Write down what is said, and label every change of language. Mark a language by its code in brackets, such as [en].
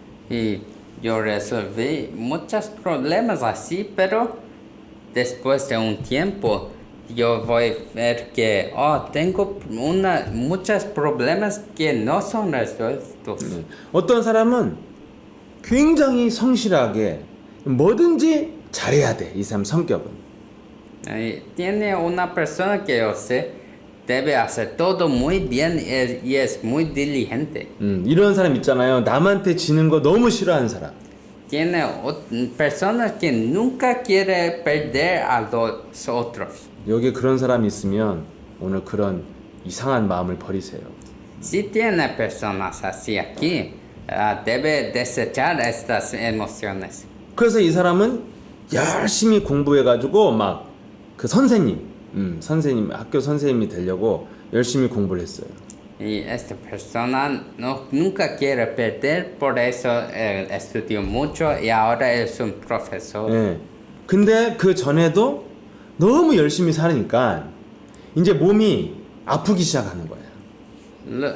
[es] Y yo resolví muchos problemas así, pero después de un tiempo yo voy a ver que tengo muchos problemas que no son resueltos. [ko] 어떤 사람은 굉장히 성실하게 뭐든지 잘해야 돼. 이 사람 성격은. [es] Tiene una persona que yo sé debe hacer todo muy bien y es muy diligente. [ko] 이런 사람 있잖아요. 남한테 지는 거 너무 싫어하는 사람. [es] Tiene personas que nunca quiere perder a los otros. [ko] 여기 그런 사람이 있으면 오늘 그런 이상한 마음을 버리세요. [es] Si tiene personas así aquí, debe desechar estas emociones. [ko] 그래서 이 사람은 열심히 공부해가지고 막 그 선생님 학교 선생님이 되려고 열심히 공부를 했어요. [es] Y esta persona nunca quiere perder, por eso estudió mucho y ahora es un profesor. [ko] 예. 근데 그 전에도 너무 열심히 살으니까 이제 몸이 아프기 시작하는 거예요.